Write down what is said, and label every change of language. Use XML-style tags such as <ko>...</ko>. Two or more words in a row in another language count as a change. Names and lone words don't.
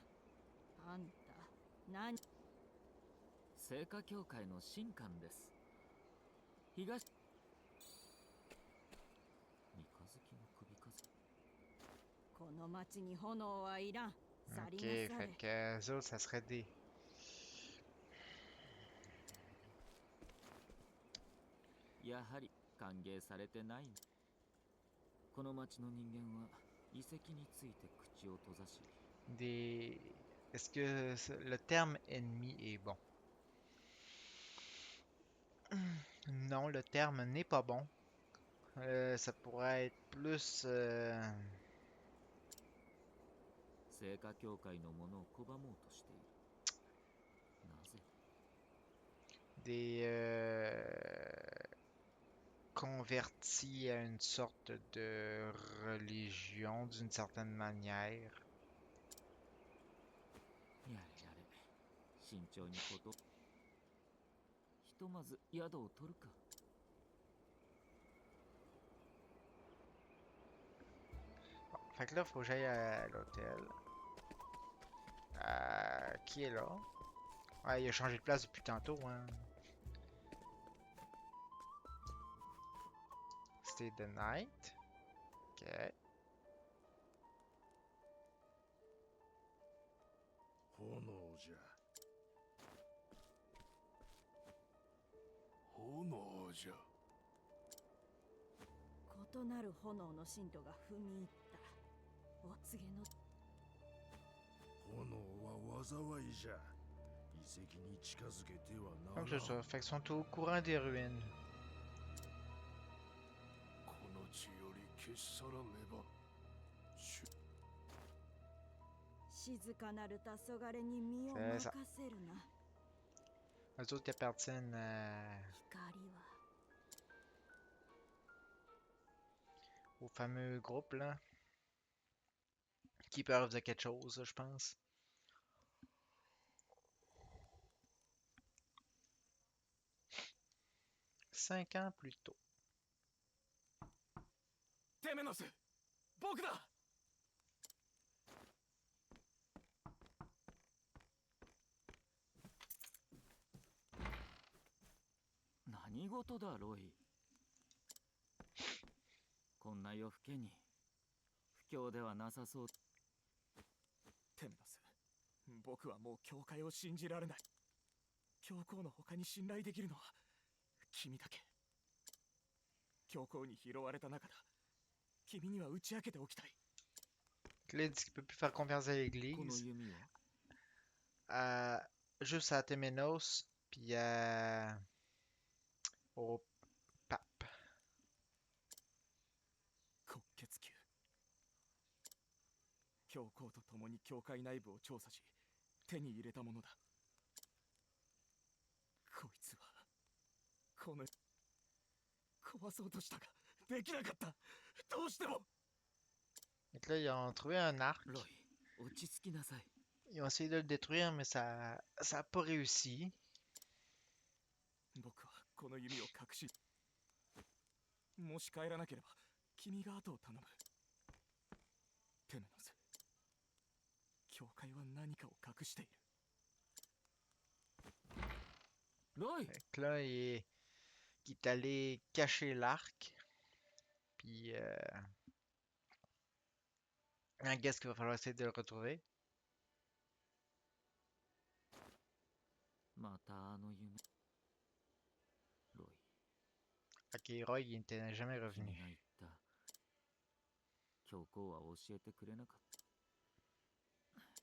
<ja>あんた何？聖火協会の神官です。東三日月の首飾り。この町に炎はいらん。去</ja> <fr>Ok,</fr> <ja>り</ja> <fr>fait</fr> <ja>なされ。</ja> <fr>que eux autres, ça serait des.</fr> <ja>やはり歓迎されてない。この町の人間は遺跡について口を閉ざし</ja> <fr>Des. Est-ce que le terme ennemi est bon? Non, le terme n'est pas bon. Ça pourrait être plus</fr> <ja>聖火協会のものを拒もうとしている。なぜ</ja> <fr>des convertis à une sorte de religion d'une certaine manière.</fr> <ja>やれやれ慎重にことひとまず宿を取るか。</ja> <fr>Bon, fait que là, faut que j'aille à l'hôtel. Qui est là? Ouais, il a changé de place depuis tantôt, hein.</fr> <en>Stay the night.</en> <fr>Ok.</fr> <ja>炎じゃ。炎じゃ。異なる炎の信徒が踏み入った。お告げの炎は災いじゃ。遺跡に近づけてはならん。</ja> <fr>Donc c'est ça. Fait qu'ils sont au courant des ruines.</fr> <ja>この地より消し去らねば。静かなる黄昏に身を</ja> <fr>C'est ça.</fr> <ja>任せるな。</ja> <fr>Les autres qui appartiennent au fameux groupe, là.</fr> <en>Keeper of the</en> <fr>quelque chose, je pense. Cinq ans plus tôt.</fr> <ja>テメノス、僕だ。何事だロイ。こんな夜更けに不況ではなさそう。テメノス、僕はもう教会を信じられない。教皇の他に信頼できるのは君だけ。教皇に拾われた中だ。君には打ち明けておきたい。</ja> <fr>Là, il dit qu'il peut plus faire confiance à</fr> <ja>この</ja> <fr>l'église.</fr> <ja>弓は</ja> <fr>Juste à Temenos, puis au pape.</fr> <ja>黒血球。教皇と共に教会内部を調査し手に入れたものだ。こいつはこの壊そうとしたができなかった。どうしても</ja> <fr>Donc là, ils ont trouvé un arc.</fr> <ja>ロイ、落ち着きなさい。</ja> <fr>Ils ont essayé de le détruire, mais ça a pas réussi.</fr> <ja>僕はこの弓を隠し、もし帰らなければ君が後を頼む。テメノス、教会は何かを隠している。ロイ、</ja> <fr>Donc là, il est allé cacher l'arc. Puis,</fr> <en>I guess</en> <fr>qu'il va falloir essayer de le retrouver.</fr> <ja>またあの夢。ロイ、</ja> <fr>Ok, Roy, il n'était jamais</fr> <ja>君</ja> <fr>revenu.</fr> <ja>が言った教皇は教えてくれなかった。</ja>